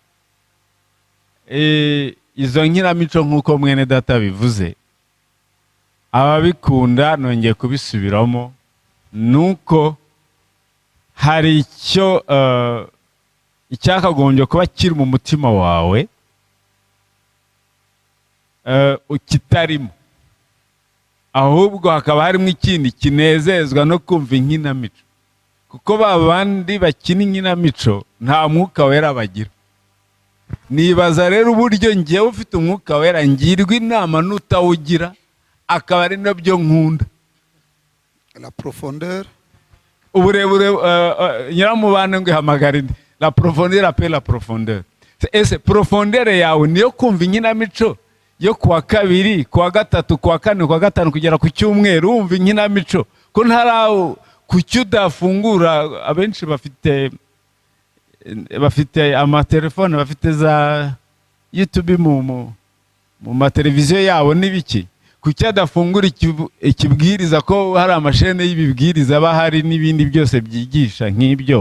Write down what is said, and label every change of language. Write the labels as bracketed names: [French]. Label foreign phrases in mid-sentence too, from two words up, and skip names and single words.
[Kinyarwanda] Izo nkinamico nk'uko mwene data bivuze, ababikunda nongeye kubisubiramo, nuko hari icyo icyakagombye kuba kiri mu mutima wawe kitarimo, ahubwo hakaba harimo ikindi kinezezwa no kumva inkinamico, kuko babandi bakina inkinamico nta mwuka wera bagira. Nibaza rero uburyo ngiye ufite umwuka wera ngirwa inama n'utawugira, akaba ari nabyo nkunda. [French] La profondeur, [Kinyarwanda] uburebure, nyiramubane ngo ihamagara indi, [French] la profondeur appelle la profondeur. [Kinyarwanda] Ese profondeur yawe niyo kumva inkinamico yo kuwa kabiri, kuwa gatatu, kuwa kane, kuwa gatanu kugera ku cyumweru wumva inkinamico, ko ntaraho kucyudafungura. Abenshi bafite amatelefone, bafite za YouTube mu mateleviziyo yabo n'ibiki, kucyadafungura ikibwiriza ko hari amashene y'ibibwiriza bahari n'ibindi byose byigisha nk'ibyo.